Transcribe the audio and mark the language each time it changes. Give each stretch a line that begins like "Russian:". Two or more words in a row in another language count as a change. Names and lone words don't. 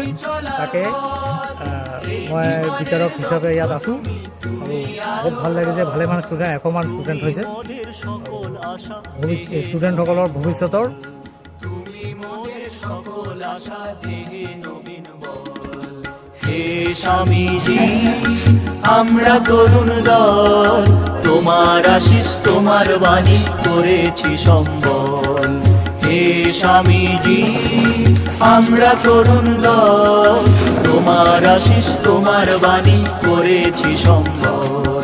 Assamese: তাকে মই বিচাৰক হিচাপে ইয়াত আছোঁ আৰু বহুত ভাল লাগিছে। ভালেমান ষ্টুডেণ্ট 100মান ষ্টুডেণ্ট হৈছে। ষ্টুডেণ্টসকলৰ ভৱিষ্যতৰ
Bangla: হে স্বামীজি আমরা তরুণ দল, তোমার আশিস তোমার বাণী করেছি সম্বল। হে স্বামীজি আমরা তরুণ দল, তোমার আশিস তোমার বাণী করেছি সম্বল।